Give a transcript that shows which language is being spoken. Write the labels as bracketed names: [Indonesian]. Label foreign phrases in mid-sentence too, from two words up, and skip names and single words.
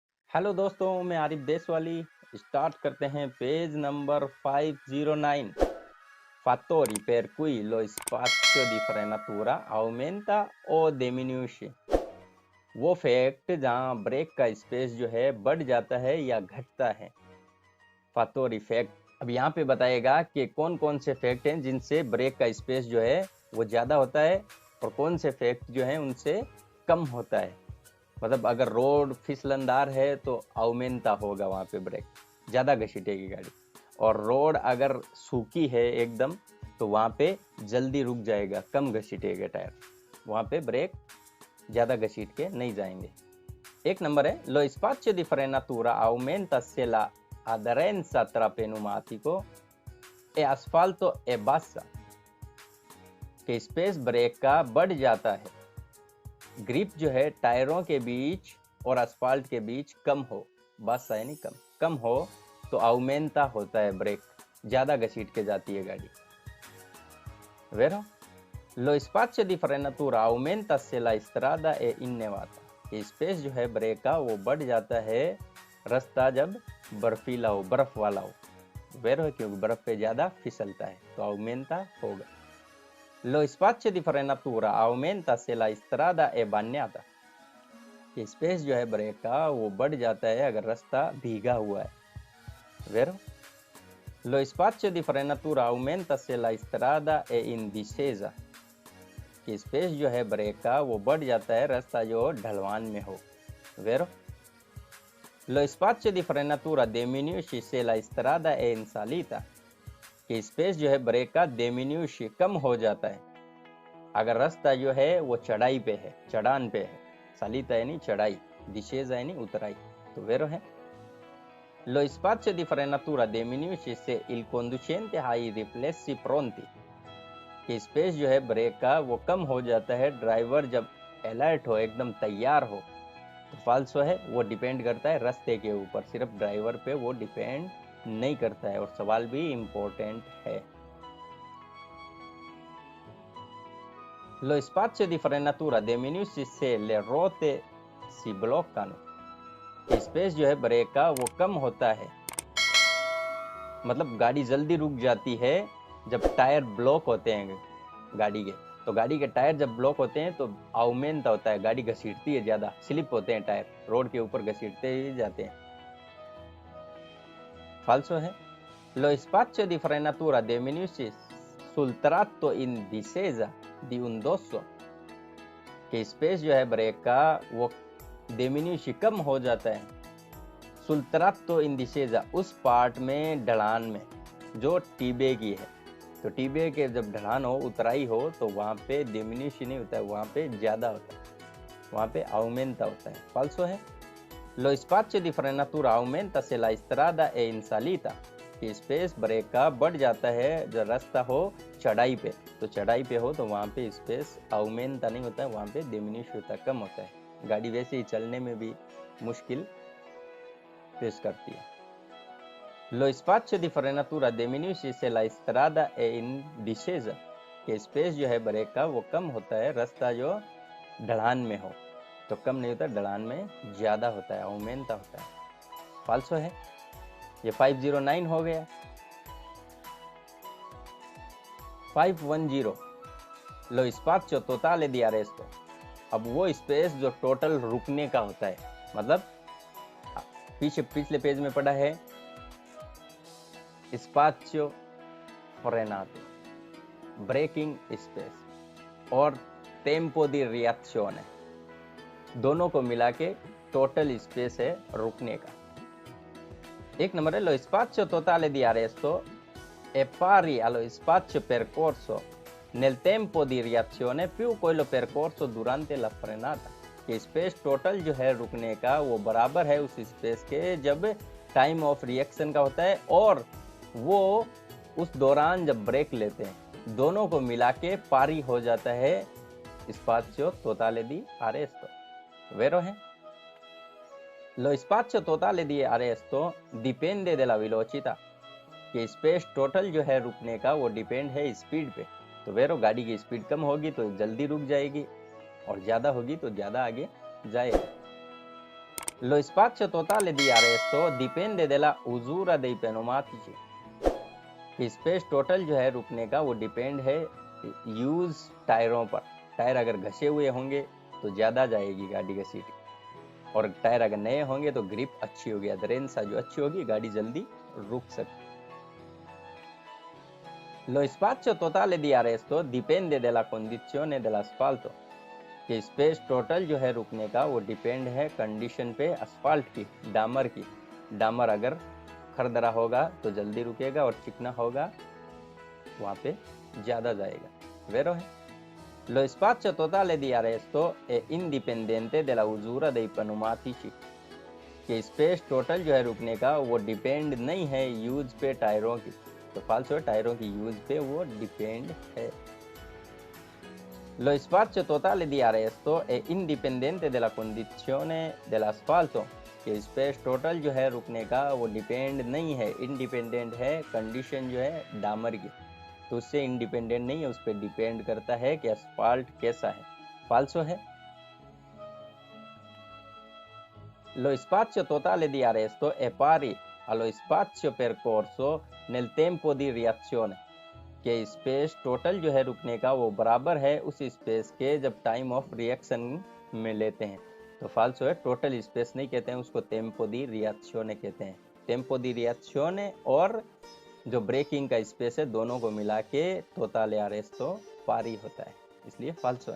[Hindi] हेलो दोस्तों, मैं आरिफ देशवाली। स्टार्ट करते हैं पेज नंबर 509। [Italian] Fattori per cui lo spazio di frenatura aumenta o diminuisce। [Hindi] वो फैक्ट जहाँ ब्रेक का स्पेस जो है बढ़ जाता है या घटता है। फातोरी फैक्ट। अब यहाँ पे बताएगा कि कौन कौन से फैक्ट हैं जिनसे ब्रेक का स्पेस जो है वो ज़्यादा होता है और कौन से फैक्ट जो हैं उनसे कम होता है। मतलब अगर रोड फिसलनदार है तो अवमेंता होगा, वहाँ पे ब्रेक ज़्यादा घसीटेगी गाड़ी। और रोड अगर सूखी है एकदम तो वहाँ पे जल्दी रुक जाएगा, कम घसीटेगा टायर, वहाँ पे ब्रेक ज़्यादा घसीट के नहीं जाएंगे। एक नंबर है [Italian] lo spazio di frenatura aumenta se la aderenza tra pneumatico e asfalto è bassa। [Hindi] के स्पेस ब्रेक का बढ़ जाता है, ग्रिप जो है टायरों के बीच और asफाल्ट के बीच कम हो, बस है नहीं कम हो तो aumenta होता है, ब्रेक ज़्यादा घसीट के जाती है गाड़ी। [Italian] Vero? Lo spazio di frenatura aumenta se la strada è innevata। [Hindi] स्पेस जो है ब्रेक का वो बढ़ जाता है रास्ता जब बर्फीला हो, बर्फ वाला हो। वेरो है क्योंकि बर्फ पे ज़्यादा फिसलता है तो aumenta होगा। [Italian] Lo spazio di frenatura aumenta se la strada è bagnata। [Hindi] स्पेस जो है ब्रेक का वो बढ़ जाता है अगर रास्ता भीगा हुआ है। [Italian] Vero? Lo spazio di frenatura aumenta se la strada è in discesa। [Hindi] कि स्पेस जो है ब्रेक का वो बढ़ जाता है रास्ता जो ढलवान में हो। [Italian] Vero? Lo spazio di frenatura diminuisce se la strada è in salita। [Hindi] कि स्पेस जो है ब्रेक का diminuisce कम हो जाता है अगर रास्ता जो है वो चढ़ाई पे है, चढ़ान पे है। salita यानी चढ़ाई, discesa यानी उतराई। तो Vero है। [Italian] Lo spazio di frenatura diminuisce se il conducente ha i riflessi pronti। [Hindi] कि स्पेस जो है ब्रेक का वो कम हो जाता है ड्राइवर जब अलर्ट हो, एकदम तैयार हो। तो फाल्सो है, वो डिपेंड करता है रास्ते के ऊपर, सिर्फ ड्राइवर पे वो डिपेंड नहीं करता है। और सवाल भी इम्पोर्टेंट है। [Italian] Lo spazio di frenatura diminuisce se le ruote si bloccano। [Hindi] स्पेस जो है ब्रेक का वो कम होता है, मतलब गाड़ी जल्दी रुक जाती है जब टायर ब्लॉक होते हैं गाड़ी के। तो गाड़ी के टायर जब ब्लॉक होते हैं तो aumenta होता है, गाड़ी घसीटती है ज़्यादा, स्लिप होते हैं टायर, रोड के ऊपर घसीटते ही जाते हैं। फाल्सो है। [Italian] Lo spazio di frenatura diminuisce sul tratto in discesa di un dosso। [Hindi] कि स्पेस जो है ब्रेक का वो diminuisce कम हो जाता है [Italian] sul tratto in discesa [Hindi] उस पार्ट में, ढलान में जो टीबे की है। तो टीबे के जब ढलान हो, उतराई हो, तो वहाँ पे डिमिनिश नहीं होता है, वहाँ पे ज़्यादा होता है, वहाँ पे aumenta होता है। फाल्सो है। [Italian] Lo spazio di frenatura aumenta se la strada è in salita। [Hindi] कि स्पेस ब्रेक का बढ़ जाता है जब रास्ता हो चढ़ाई पे। तो चढ़ाई पे हो तो वहाँ पे स्पेस aumenta नहीं होता है, वहाँ पे डिमिनिश होता है, कम होता है। गाड़ी वैसे ही चलने में भी मुश्किल फेस करती है। [Italian] Lo spazio di frenatura diminuisce se la strada è in discesa। [Hindi] कि स्पेस जो है ब्रेक का वो कम होता है रास्ता जो ढलान में हो। तो कम नहीं होता, ढलान में ज़्यादा होता है, aumenta होता है। फाल्सो है। ये 509 हो गया। [Italian] 510 lo spazio totale di arresto। [Hindi] अब वो स्पेस जो टोटल रुकने का होता है, मतलब पिछले पेज में पढ़ा है [Italian] spazio frenato, [English] braking space [Hindi] और [Italian] tempo di reazione, [Hindi] दोनों को मिला के [English] total space [Hindi] है रुकने का। [Italian] एक नंबर है lo spazio totale di arresto è pari allo spazio percorso nel tempo di reazione più quello percorso durante la frenata। [Hindi] कि [English] space total [Hindi] जो है रुकने का वो बराबर है उस स्पेस के जब [English] time of reaction [Hindi] का होता है और वो उस दौरान जब ब्रेक लेते हैं, दोनों को मिला के पारी हो जाता है [Italian] spazio totale di arresto। [Hindi] वेरो है। [Italian] Lo spazio totale di arresto dipende della velocità। [Hindi] कि [English] space total [Hindi] जो है रुकने का वो डिपेंड है स्पीड पे। तो वेरो, गाड़ी की स्पीड कम होगी तो जल्दी रुक जाएगी और ज़्यादा होगी तो ज़्यादा आगे जाएगा। [Italian] Lo spazio totale di arresto dipende della usura dei pneumatici। [Hindi] कि [English] space total [Hindi] जो है रुकने का वो डिपेंड है यूज टायरों पर। टायर अगर घसे हुए होंगे तो ज़्यादा जाएगी गाड़ी की सीट, और टायर अगर नए होंगे तो ग्रिप अच्छी होगी, अदरेंसा जो अच्छी होगी गाड़ी जल्दी रुक सकती। [Italian] Lo spazio totale di arresto dipende dalla condizione dell'asfalto। [Hindi] कि [English] space total [Hindi] जो है रुकने का वो डिपेंड है कंडीशन पे asfalt की, डामर की। डामर अगर खरदरा होगा तो जल्दी रुकेगा, और चिकना होगा वहाँ पे ज़्यादा जाएगा। वेरो है। [Italian] Lo spazio totale di arresto è indipendente della usura dei pneumatici। [Hindi] कि [English] space total [Hindi] जो है रुकने का वो डिपेंड नहीं है यूज पे टायरों की। तो फाल्सो है, टायरों की यूज पे वो डिपेंड है। [Italian] Lo spazio totale di arresto è indipendente dalla condizione dell'asfalto। [Hindi] कि [English] space total [Hindi] जो है रुकने का वो डिपेंड नहीं है, इंडिपेंडेंट है कंडीशन जो है डामर की, तो उससे इंडिपेंडेंट नहीं है, उस पर डिपेंड करता है कि asfalt कैसा है। फाल्सो है। [Italian] Lo spazio totale di arresto è pari allo spazio percorso nel tempo di reazione। [Hindi] कि [English] space total [Hindi] जो है रुकने का वो बराबर है उस स्पेस के जब [English] time of reaction [Hindi] में लेते हैं। तो फाल्सो है, [English] total space [Hindi] नहीं कहते हैं उसको, [Italian] tempo di reazione [Hindi] कहते हैं। [Italian] tempo di reazione [Hindi] और जो ब्रेकिंग का स्पेस है दोनों को मिला के [Italian] totale arresto [Hindi] पारी होता है, इसलिए फाल्सो है।